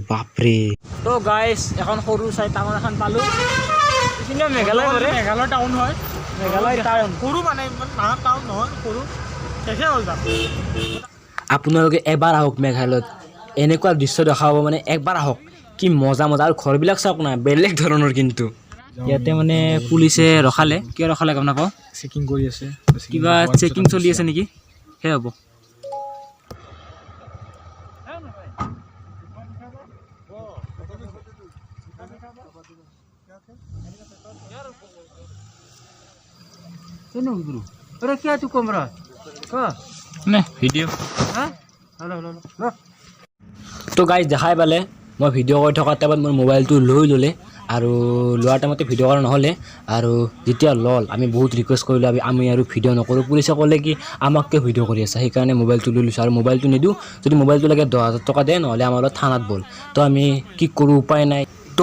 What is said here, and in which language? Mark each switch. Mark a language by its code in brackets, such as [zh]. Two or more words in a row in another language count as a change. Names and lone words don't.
[as] বাপৰে তো গাইছ এখন সৰু চাই টাউন এখন পালোঁ মেঘালয় টাউন হয় সৰু মানে ডাঙৰ টাউন নহয় সৰু শেষে হ'ল আপোনালোকে এবাৰ আহক মেঘালয়ত এনেকুৱা দৃশ্য দেখাব মানে একবাৰ আহক কি মজা আৰু ঘৰবিলাক চাওক না বেলেগ ধৰণৰ কিন্তু ইয়াতে মানে পুলিচে ৰখালে কিয় ৰখালে গম নাপাওঁ চেকিং কৰি আছে কিবা চেকিং চলি আছে নেকি সেই হ'ব [hi] अरे क्या तू कमरा कहाँ नहीं वीडियो हाँ हेलो [as] तो गाइस দেখাই পালে মই ভিডিঅ' কৰি থকা টাইমত মোৰ মোবাইলটো লৈ ল'লে আৰু লোৱাৰ টাইমতে ভিডিঅ' কৰা নহ'লে আৰু যেতিয়া ল'ল আমি বহুত ৰিকুৱেষ্ট কৰিলোঁ আমি আৰু ভিডিঅ' নকৰোঁ পুলিচে ক'লে কি আমাক কিয় ভিডিঅ' কৰি আছে সেইকাৰণে মোবাইলটো লৈ লৈছোঁ আৰু মোবাইলটো নিদিওঁ যদি মোবাইলটো লাগে 10,000 টকা দে নহ'লে আমাৰ লগত থানাত বল তো আমি কি কৰোঁ উপায় নাই তো